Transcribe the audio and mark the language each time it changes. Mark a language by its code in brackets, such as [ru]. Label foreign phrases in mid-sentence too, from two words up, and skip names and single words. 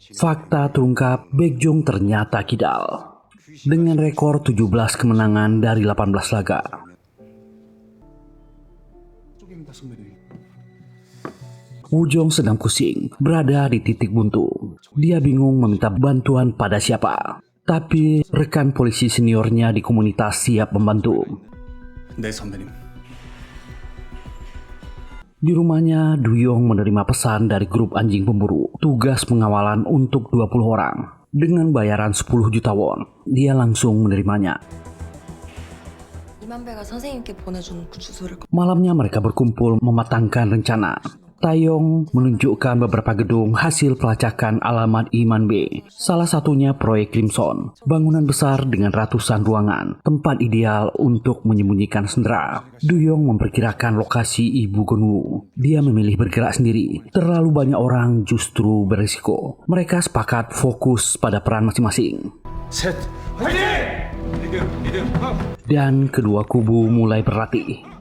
[id] Fakta terungkap, Baekjong ternyata kidal. Dengan rekor 17 kemenangan dari 18 laga. Woo-jong sedang pusing, berada di titik buntu. Dia bingung meminta bantuan pada siapa. Tapi rekan polisi seniornya di komunitas siap membantu. [ko] 네 선배님. [id] Di rumahnya, Du-yong menerima pesan dari grup anjing pemburu. Tugas pengawalan untuk 20 orang. Dengan bayaran 10 juta won, dia langsung menerimanya. [ko] 이만배가 선생님께 보내준 그 주소를 [id] Malamnya mereka berkumpul mematangkan rencana. Taeyong menunjukkan beberapa gedung hasil pelacakan alamat Iman B. Salah satunya proyek Crimson, bangunan besar dengan ratusan ruangan, tempat ideal untuk menyembunyikan sendera. Du-yong memperkirakan lokasi ibu Gonwoo. Dia memilih bergerak sendiri. Terlalu banyak orang justru berisiko. Mereka sepakat fokus pada peran masing-masing. [ko] 셋. 화이팅! 리듬. [id] Dan kedua kubu mulai berlatih.